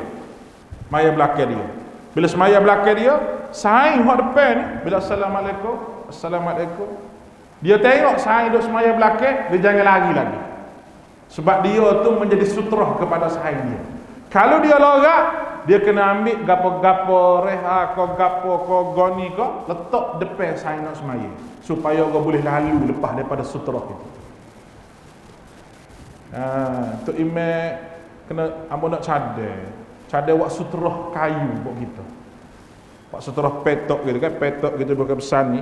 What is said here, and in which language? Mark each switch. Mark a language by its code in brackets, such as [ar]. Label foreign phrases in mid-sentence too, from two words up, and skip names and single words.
[ms] Semaya belakang dia. Bila semaya belakang dia, saya hak depan ni, bila assalamualaikum, dia tengok saya duduk semaya belakang, dia jangan lari lagi. Sebab dia tu menjadi sutra kepada saya dia. Kalau dia lorak, dia kena ambil gapo-gapo reha ko gapo ko goni ko letak depan saya nak semaya supaya orang boleh lalu lepas daripada sutra itu. Tu imam kena ambo nak cadar buat sutra kayu buat kita. Buat sutra petok gitu kan, petok gitu bukan besar ni.